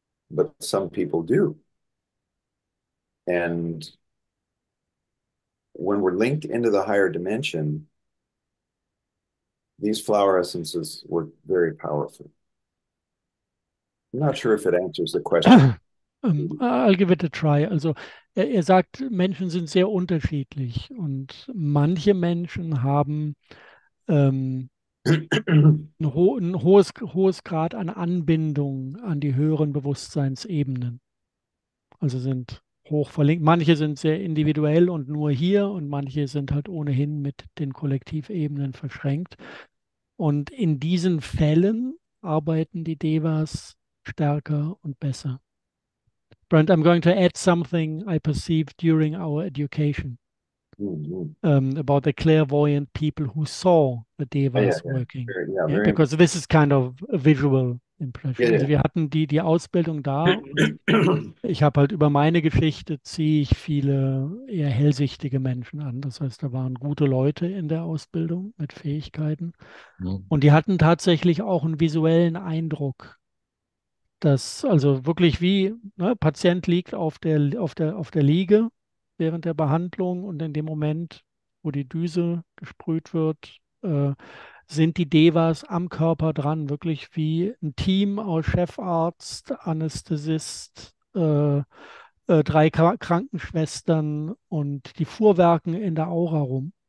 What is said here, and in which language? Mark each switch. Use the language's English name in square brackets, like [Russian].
[English] But some people do. And when we're linked into the higher dimension, these flower essences work very powerfully. I'm not sure if it answers the question. I'll give it a try. [German] Also er sagt, Menschen sind sehr unterschiedlich und manche Menschen haben ein hohes Grad an Anbindung an die höheren Bewusstseinsebenen. Also sind hoch verlinkt. Manche sind sehr individuell und nur hier und manche sind halt ohnehin mit den Kollektivebenen verschränkt. Und in diesen Fällen arbeiten die Devas stärker und besser. [English] Bernt, I'm going to add something I perceived during our education about the clairvoyant people who saw the devas working. Because this is kind of a visual impression. [German] Also wir hatten die Ausbildung da. Und ich habe halt über meine Geschichte ziehe ich viele eher hellsichtige Menschen an. Das heißt, da waren gute Leute in der Ausbildung mit Fähigkeiten. Und die hatten tatsächlich auch einen visuellen Eindruck. Das also wirklich wie, ne, Patient liegt auf der Liege während der Behandlung und in dem Moment, wo die Düse gesprüht wird, sind die Devas am Körper dran, wirklich wie ein Team aus Chefarzt, Anästhesist, 3 Krankenschwestern und die fuhrwerken in der Aura rum.